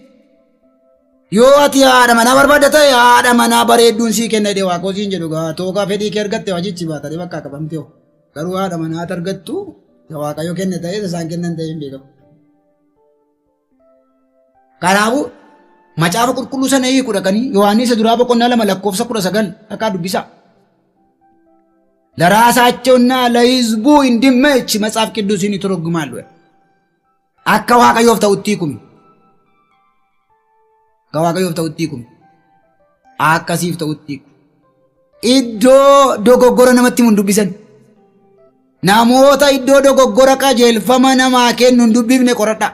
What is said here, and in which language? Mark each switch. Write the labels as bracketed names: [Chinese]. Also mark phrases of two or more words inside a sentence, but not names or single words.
[Oromo] Yoo ati haadha manaa barbaadda ta'e haadha manaa bareedduun sii kenna jedhee waaqoo siin jedhu gaa tookaa fedhii kee argatte wajichi baatanii bakka qabamte hoo. Garuu haadha manaa argattu waaqayyo kenne ta'ee isaan kennan ta'ee hin beekamu. Kanaafuu macaafa qulqulluu sana hiiku dhaqanii Yohaannis duraa boqonnaa 2 lakkoofsa 19 dhaqaa dubbisaa. [Amharic] ለራሳቸውና ለሕዝቡ እንዲመች መጽሐፍ ቅዱስን ይተረጉማሉ። [Oromo] akka waaqayyoof ta'utti hiikumi. Akka waaqayyoof ta'utti hiikumi. Akkasiif ta'utti hiiku. Iddoo dogoggora namatti hin dubbisan. Namoota iddoo dogoggora qajeelfama namaa kennu hin dubbifne qoradhaa.